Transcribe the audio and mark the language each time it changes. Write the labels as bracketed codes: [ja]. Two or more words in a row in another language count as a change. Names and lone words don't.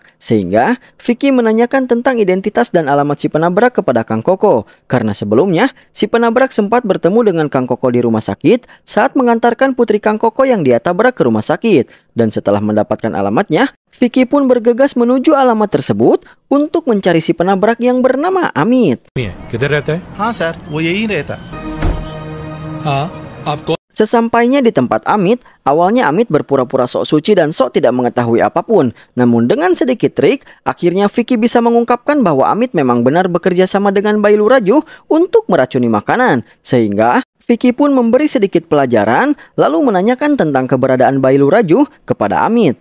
[id] Sehingga Vicky menanyakan tentang identitas dan alamat si penabrak kepada Kang Koko. Karena sebelumnya, si penabrak sempat bertemu dengan Kang Koko di rumah sakit saat mengantarkan putri Kang Koko yang dia tabrak ke rumah sakit. Dan setelah mendapatkan alamatnya, Vicky pun bergegas menuju alamat tersebut untuk mencari si penabrak yang bernama Amit. [hi] किधर रहता है? हाँ सर, वो यही रहता। हाँ, आपको [id] Sesampainya di tempat Amit, awalnya Amit berpura-pura sok suci dan sok tidak mengetahui apapun. Namun dengan sedikit trik, akhirnya Vicky bisa mengungkapkan bahwa Amit memang benar bekerja sama dengan Bailu Raju untuk meracuni makanan. Sehingga Vicky pun memberi sedikit pelajaran, lalu menanyakan tentang keberadaan Bailu Raju kepada Amit.